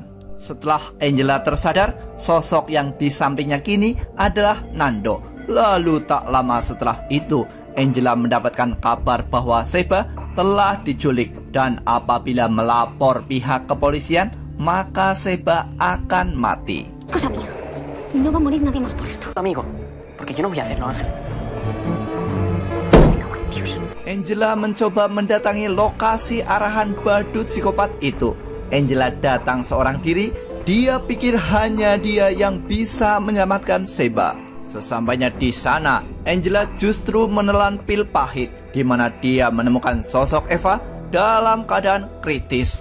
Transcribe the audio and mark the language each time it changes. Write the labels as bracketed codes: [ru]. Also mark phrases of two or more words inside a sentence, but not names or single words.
[id] Setelah Angela tersadar, sosok yang di sampingnya kini adalah Nando. Lalu tak lama setelah itu, Angela mendapatkan kabar bahwa Sheba telah diculik. Dan apabila melapor pihak kepolisian, maka Sheba akan mati. [es] Cosa mía. No va a morir nadie más por esto. Amigo, porque yo no voy a hacerlo, Ángel. [id] Angela mencoba mendatangi lokasi arahan badut psikopat itu. Angela datang seorang diri. Dia pikir hanya dia yang bisa menyelamatkan Sheba. Sesampainya di sana, Angela justru menelan pil pahit, di mana dia menemukan sosok Eva dalam keadaan kritis.